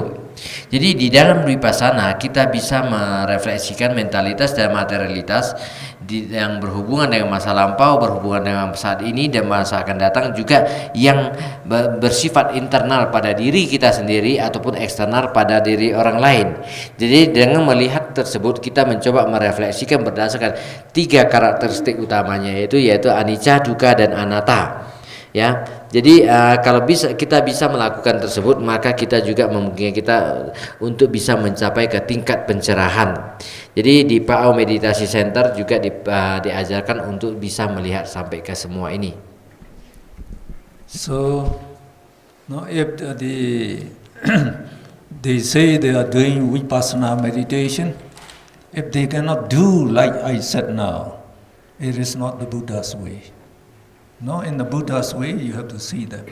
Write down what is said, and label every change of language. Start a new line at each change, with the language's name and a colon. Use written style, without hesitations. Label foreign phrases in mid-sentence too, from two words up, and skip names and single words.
Indonesian: Jadi di dalam Vipassana kita bisa merefleksikan mentalitas dan materialitas yang berhubungan dengan masa lampau, berhubungan dengan saat ini dan masa akan datang, juga yang bersifat internal pada diri kita sendiri ataupun eksternal pada diri orang lain. Jadi dengan melihat tersebut kita mencoba merefleksikan berdasarkan 3 karakteristik utamanya, yaitu anicca, dukkha dan anatta. Ya, jadi kalau kita bisa melakukan tersebut, maka kita juga memungkinkan kita untuk bisa mencapai ke tingkat pencerahan. Jadi di Pau Meditasi Center juga diajarkan untuk bisa melihat sampai ke semua ini.
English: So, if they say they are doing Vipassana meditation, if they cannot do like I said now, it is not the Buddha's way. In the Buddha's way, you have to see them.